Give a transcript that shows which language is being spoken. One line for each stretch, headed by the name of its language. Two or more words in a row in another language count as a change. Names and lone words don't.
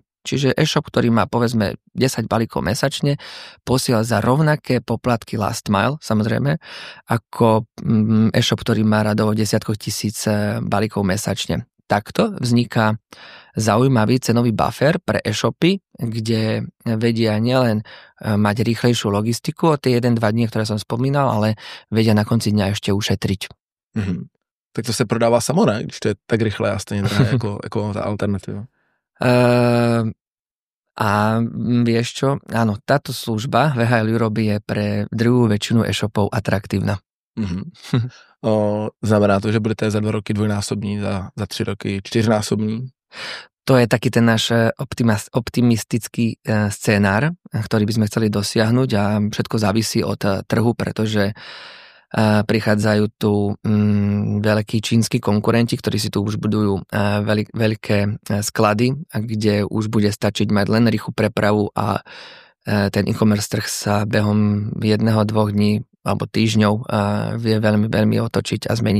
Slovak: Čiže e-shop, ktorý má povedzme 10 balíkov mesačne, posiela za rovnaké poplatky
English: last mile,
Slovak: samozrejme, ako e-shop, ktorý má radovo desiatkov tisíc balíkov mesačne. Takto vzniká zaujímavý cenový buffer pre e-shopy, kde vedia nielen mať rýchlejšiu logistiku o tie 1-2 dní, ktoré som spomínal, ale vedia na konci dňa ešte ušetriť. Mm-hmm.
Czech: Tak to se prodává samo, ne? Když to je tak rychle a stejně drahé jako ta alternativa.
Slovak: A vieš čo? Áno, táto služba VHL Europe je pre druhú väčšinu e-shopov atraktívna. Mm-hmm.
Czech: Znamená to, že budete za 2 roky dvojnásobní, za 3 roky 4násobní?
Slovak: To je taký ten náš optimistický scénár, ktorý by sme chceli dosiahnuť a všetko závisí od trhu, pretože prichádzajú tu veľkí čínsky konkurenti, ktorí si tu už budujú veľké sklady, kde už bude stačiť mať len rýchlu prepravu a ten e-commerce trh sa behom 1-2 dní alebo týždňov vie veľmi, veľmi otočiť a zmeniť.